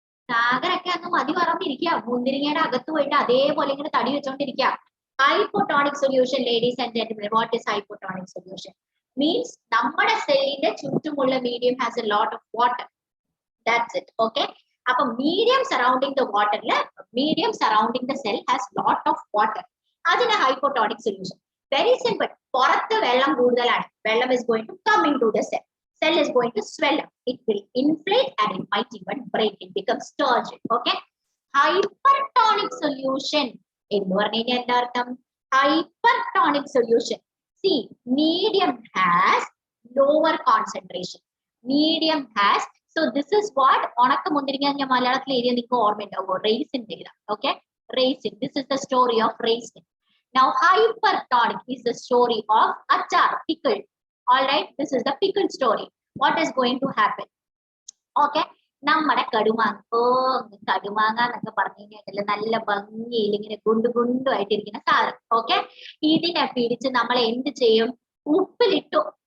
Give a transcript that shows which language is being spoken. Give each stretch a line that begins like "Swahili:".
Malayalam: സാഗരൊക്കെ അന്ന് മതി പറഞ്ഞിരിക്കുക. മുന്തിരിങ്ങയുടെ അകത്ത് പോയിട്ട് അതേപോലെ ഇങ്ങനെ തടി വെച്ചോണ്ടിരിക്കുക.
English: Hypotonic solution, ladies and gentlemen. What is hypotonic solution? Means
Malayalam: നമ്മുടെ സെല്ലിന്റെ ചുറ്റുമുള്ള
English: medium has a lot of water. That's it. Okay. അപ്പൊ medium surrounding the water, medium surrounding the cell has lot of water.
Malayalam: അതിന് hypotonic solution.
English: Very simple.
Malayalam: പുറത്ത് വെള്ളം കൂടുതലാണ്.
English: വെള്ളം is going to come into the cell. Cell is going to swell up. It will inflate and it might even break. It becomes turgid. Okay. Hypertonic solution.
Malayalam: എന്ന് പറഞ്ഞു കഴിഞ്ഞാൽ എന്താ അർത്ഥം? Hypertonic solution.
English: See, medium has lower concentration. Medium has, so this is what
Malayalam: ഉണക്ക മുന്തിരിങ്ങ ഞാൻ മലയാളത്തിൽ എഴുതിയ നിങ്ങൾക്ക് ഓർമ്മയുണ്ടാവുമോ?
English: റേസിൻ
Malayalam: എഴുതാം.
English: Okay, raisin. This is the story of raisin. Now hypertonic is the story of achar, pickle. All right, this is the pickle story. What is going to happen?
Malayalam: Okay, നമ്മുടെ കടുമാങ്ങ, കടുമാങ്ങ എന്നൊക്കെ പറഞ്ഞു കഴിഞ്ഞാൽ നല്ല ഭംഗിയിൽ ഇങ്ങനെ ഗുണ്ടുമായിട്ടിരിക്കുന്ന സാധനം. ഓക്കെ, ഇതിനെ പിടിച്ച് നമ്മൾ എന്ത് ചെയ്യും? ഉപ്പിലിട്ടു.